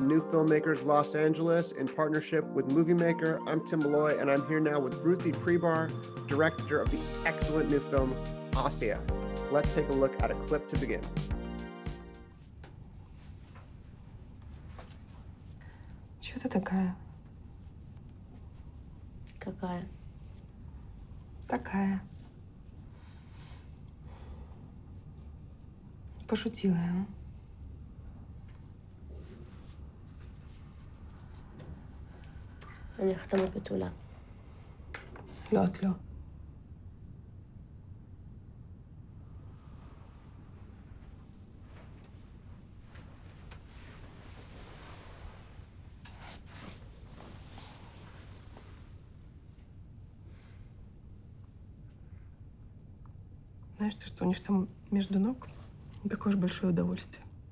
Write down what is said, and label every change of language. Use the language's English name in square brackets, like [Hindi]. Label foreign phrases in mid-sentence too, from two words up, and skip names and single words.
[English] NewFilmmakers Los Angeles in partnership with MovieMaker. I'm Tim Molloy, and I'm here now with Ruthy Pribar, director of the excellent new film, Asia. Let's take a look at a clip to begin. [Russian] Чё ты такая? Какая? Такая. Пошутила я, ну. [Hebrew] אני חתמת בתולה. לא, את לא. [Russian] Знаешь, то, что у них там между ног такое же большое удовольствие.